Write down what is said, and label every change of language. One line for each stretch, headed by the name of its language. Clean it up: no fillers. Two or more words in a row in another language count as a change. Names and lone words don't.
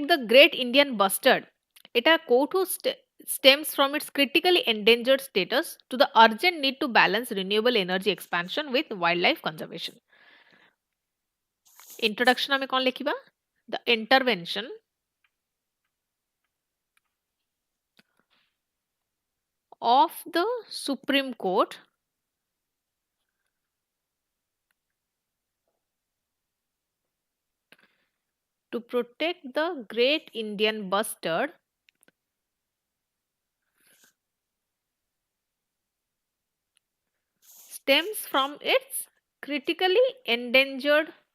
English: the great Indian bustard,
Odia: এটা କୋଉଠୁ
English: stems from its critically endangered status to the urgent need to balance renewable energy expansion with wildlife conservation.
Odia: Introduction ଆମେ କଣ ଲେଖିବା?
English: The intervention of the Supreme Court to protect the great Indian bustard stems from its critically endangered